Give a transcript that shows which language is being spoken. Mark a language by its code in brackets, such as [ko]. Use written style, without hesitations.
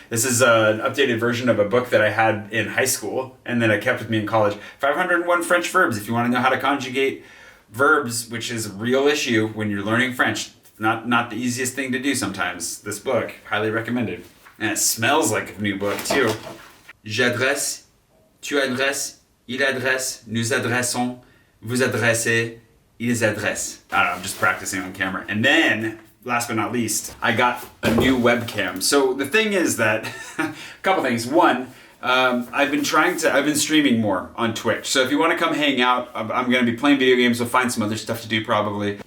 [en] This is an updated version of a book that I had in high school and then I kept with me in college. 501 French verbs if you want to know how to conjugate verbs, which is a real issue when you're learning French. Not the easiest thing to do sometimes. This book, highly recommended. And it smells like a new book too. [fr] J'adresse, tu adresses, il adresse, nous adressons, vous adressez, ils adressent. [en] I don't know, I'm just practicing on camera. And then, last but not least, I got a new webcam. So the thing is that, a couple things. One, I've been streaming more on Twitch. So if you want to come hang out, I'm going to be playing video games. We'll find some other stuff to do probably.